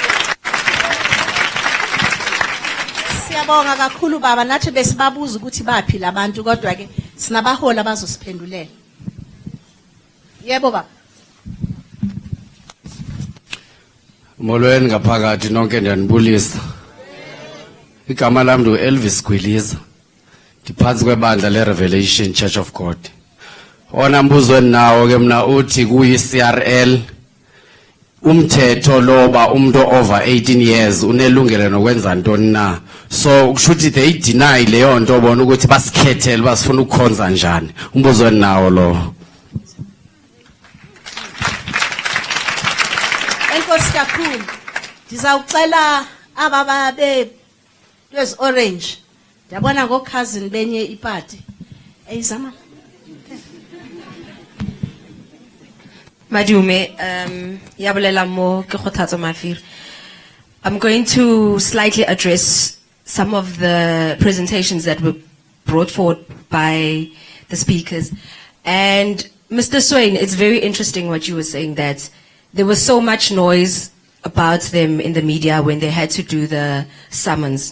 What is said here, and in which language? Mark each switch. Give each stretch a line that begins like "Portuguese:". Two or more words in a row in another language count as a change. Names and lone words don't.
Zulu: Siyabonga kakhulu baba nathi besibabuza ukuthi baphi labantu kodwa ke sinabahola abazosiphendulela. Yebo baba.
Xhosa: Molweni ngaphakathi nonke ndiyanibulisa. Igama lami ngu Elvis Gwiliza. Ndiphansi kwebandla le-Revelation Church of God. Ona mbuzo nawo ke mna uthi kuyi-CRL umthetho loba umuntu
English: over 18 years
Xhosa: unelungelo nokwenza ntoni na. So kushuthi
English: they deny
Xhosa: leyo nto bona ukuthi basikhethele basifuna ukukhonza njani. Umbuzo nawo lo. Enkosi kakhulu. Ndizawucela ababa lezi orange. Ndiyabona ngo-cousin benye ipati. Eyizama.
Tswana: Madume, yabulela mo ke kgothatso Mafiri.
English: I'm going to slightly address some of the presentations that were brought forward by the speakers. And Mr. Swain, it's very interesting what you were saying, that there was so much noise about them in the media when they had to do the summons.